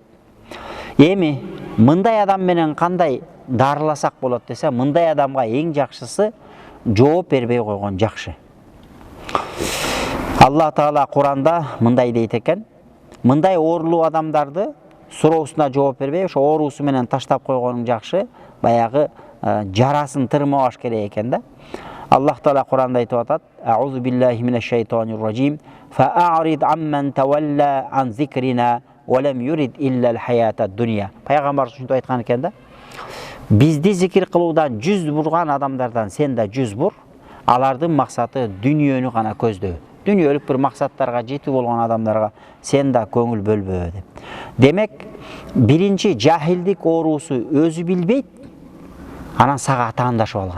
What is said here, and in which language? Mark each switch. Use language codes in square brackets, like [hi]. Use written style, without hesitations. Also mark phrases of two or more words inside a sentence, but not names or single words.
[ky] Эми мындай адам менен кандай дарыласак болот десе, мындай адамга эң жакшысы жооп бербей койгон жакшы. Алла Таала Куранда мындай дейт экен: мындай оорулуу адамдарды суроосуна жооп бербей, ошо оорусу менен таштап койгонуң жакшы, баягы жарасын тырмабаш керек экен да. Аллах Таала Куранда айтып атат: [ar] "أعوذ بالله من الشيطان الرجيم فأعرض عمن تولى عن ذكرنا ولم يرد إلا الحياة الدنيا." [ky] Пайгамбар ушинтип айткан экен да. Бизди зикир кылуудан жүз бурган адамдардан сен да жүз бур, алардын максаты дүниөнү гана көздөө. Дүниөлүк бир максаттарга жетүү болгон адамдарга сен да көңүл бөлбө деп. Демек, биринчи жахилдик оорусу өзү билбейт, анан сага атаандашып алган.